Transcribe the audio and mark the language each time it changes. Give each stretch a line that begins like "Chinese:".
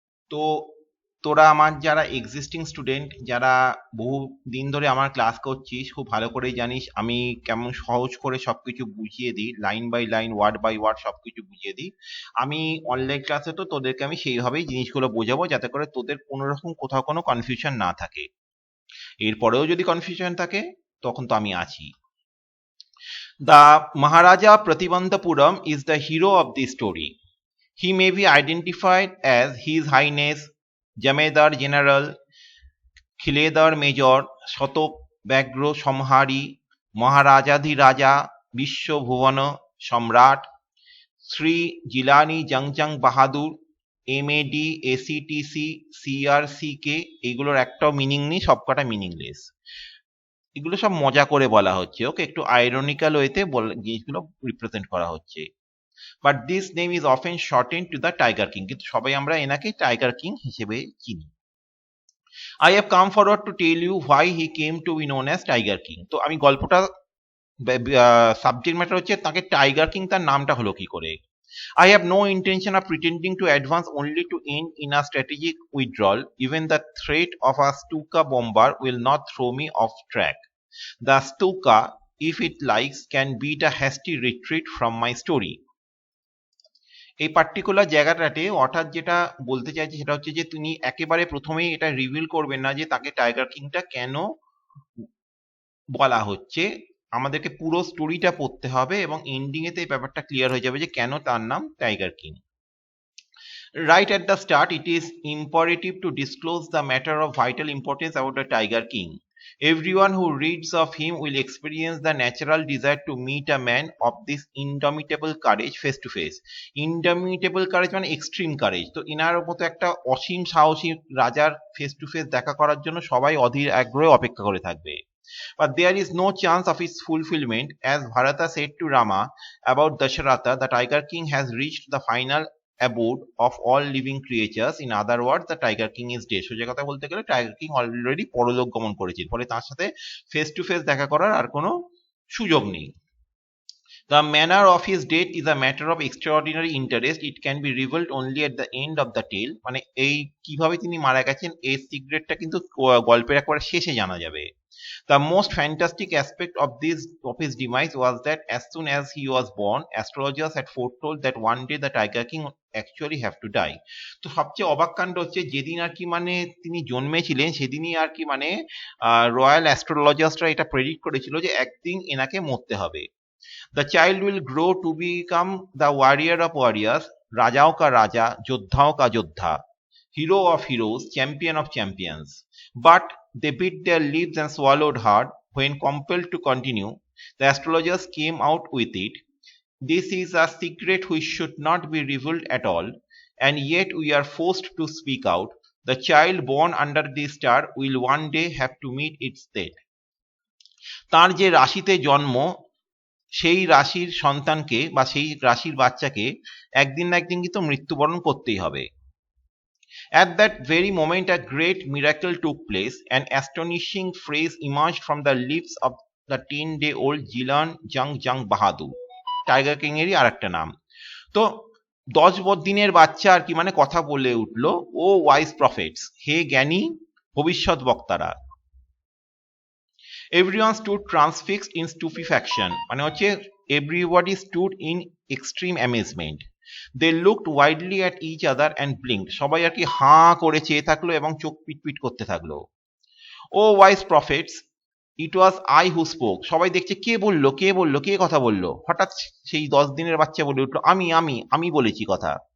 Bangla: তো তোরা আমার যারা এক্সিস্টিং স্টুডেন্ট, যারা বহু দিন ধরে আমার ক্লাস করছিস, খুব ভালো করেই জানিস আমি কেমন সহজ করে সবকিছু বুঝিয়ে দিই, line by line, word by word সবকিছু বুঝিয়ে দিই। আমি অনলাইন ক্লাসে তো তোদেরকে আমি সেইভাবেই জিনিসগুলো বোঝাবো, যাতে করে তোদের কোনো রকম কোথাও কোনো কনফিউশন না থাকে। এরপরেও যদি কনফিউশন থাকে তখন তো আমি আছি।
English: The Maharaja Pratibanthapuram is the hero of the story. He may be identified as His Highness Jamedar General Khiledar Major Shatok Bagro Samhari Maharajadhiraja Vishwabhuvana Samrat Sri Jilani Jangjang Bahadur MAD ACTC CRCK
Bangla: এগুলোর একটাও meaning নেই, সবকটা meaningless. এগুলো সব মজা করে বলা হচ্ছে, ওকে, একটু আইরনিক্যাল ওয়েতে জিনিসগুলো রিপ্রেজেন্ট করা হচ্ছে।
English: but this name is often shorten to the Tiger King,
Bangla: কিন্তু সবাই আমরা এনাকে টাইগার কিং হিসেবে চিনি।
English: I have come forward to tell you why he came to be known as Tiger King.
Bangla: তো আমি গল্পটা, সাবজেক্ট ম্যাটার হচ্ছে তাকে টাইগার কিং তার নামটা হলো কি করে।
English: I have no intention of pretending to advance only to end in a strategic withdrawal. Even the threat of a Stuka bomber will not throw me off track. The Stuka, if it likes, can beat a hasty retreat from my story.
Bangla: এই particular জায়গাটাতে অর্থাৎ যেটা বলতে চাইছি সেটা হচ্ছে যে তিনি একেবারে প্রথমেই এটা রিভিল করবেন না যে তাকে টাইগার কিংটা কেন বলা হচ্ছে। আমাদেরকে পুরো স্টোরিটা পড়তে হবে এবং এন্ডিং এতে এই ব্যাপারটা ক্লিয়ার হয়ে যাবে যে কেন তার নাম tiger king.
English: Right at the start, it is imperative to disclose the matter of vital importance about the Tiger King. Everyone who reads of him will experience the natural desire to meet a man of this indomitable courage face to face. Indomitable courage মানে extreme courage.
Bangla: তো inner মতো একটা অসীম সাহসী রাজার face to face দেখা করার জন্য সবাই অধীর আগ্রহে অপেক্ষা করে থাকবে।
English: But there is no chance of its fulfillment. As Bharata said to Rama about Dasharatha, the Tiger King has reached the final abode of all living creatures. In other words, the Tiger King is dead.
Bangla: সোজা কথা বলতে গেলে tiger king already পরলোক গমন করেছেন, ফলে তার সাথে ফেস টু ফেস দেখা করার আর কোনো সুযোগ নেই।
English: The manner of his death is a matter of extraordinary interest. It can be revealed only at the end of the tale.
Bangla: মানে এই কিভাবে তিনি মারা গেছেন এই সিক্রেটটা কিন্তু গল্পের একবার শেষে জানা যাবে।
English: The most fantastic aspect of his demise was that as soon as he was born, astrologers had foretold that one day the Tiger King actually have to die.
Bangla: তো সবচেয়ে অবাক কাণ্ড হচ্ছে যেদিন আর কি মানে তিনি জন্মেছিলেন সেদিনই আর কি মানে রয়্যাল অ্যাস্ট্রোলজার্সরা এটা প্রেডিক্ট করেছিল যে একদিন এনাকে মরতে হবে।
English: The child will grow to become the warrior of warriors,
Hindi: Rajao ka Raja, Joddhao ka Joddha,
English: hero of heroes, champion of champions. But they bit their lips and swallowed hard when compelled to continue. The astrologers came out with it. This is a secret which should not be revealed at all, and yet we are forced to speak out. The child born under this star will one day have to meet its death.
Bangla: তার যে রাশিতে জন্ম সেই রাশির সন্তানকে বা সেই রাশির বাচ্চাকে একদিন না একদিন কিন্তু মৃত্যুবরণ করতেই হবে।
English: At that very moment a great miracle took place. An astonishing phrase emerged from the lips of the 10-day-old Jilan Jangjang Bahadur,
Bangla: tiger king এরই আরেকটা নাম। তো 10 দিনের বাচ্চা আর কি মানে কথা বলে উঠলো,
English: O wise prophets,
Bangla: হে জ্ঞানী ভবিষ্যৎ বক্তারা।
English: Everyone stood transfixed in stupefaction.
Bangla: মানে হচ্ছে
English: everybody stood in extreme amazement. They looked widely at each other and blinked.
Bangla: সবাই আর কি হাঁ করে চেয়ে থাকলো এবং চোখ পিটপিট করতে থাকলো।
English: Oh wise prophets, it was I who spoke.
Bangla: সবাই দেখছে কে বললো কে বললো কে কথা বললো। হঠাৎ সেই 10 দিনের বাচ্চা বলে উঠলো, আমি বলেছি কথা।